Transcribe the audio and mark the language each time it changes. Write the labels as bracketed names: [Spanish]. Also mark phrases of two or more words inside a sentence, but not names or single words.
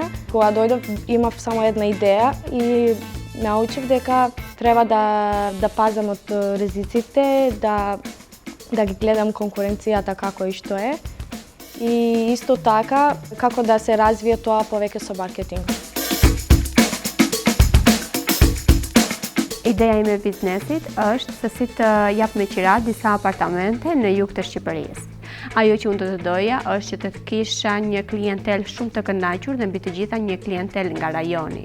[Macedonian] Кога дојдов имав само една идея и научив дека треба да пазам од ризиците, да ги гледам конкуренцијата како и што е. И исто така како да се развие тоа повеќе со маркетинг. [Albanian] Ideja ime e biznesit është se si të jap me qira disa apartamente në jug të Shqipërisë. Ajo që unë do të doja është që të kisha një klientel shumë të kënaqur dhe mbi të gjitha një klientel nga rajoni.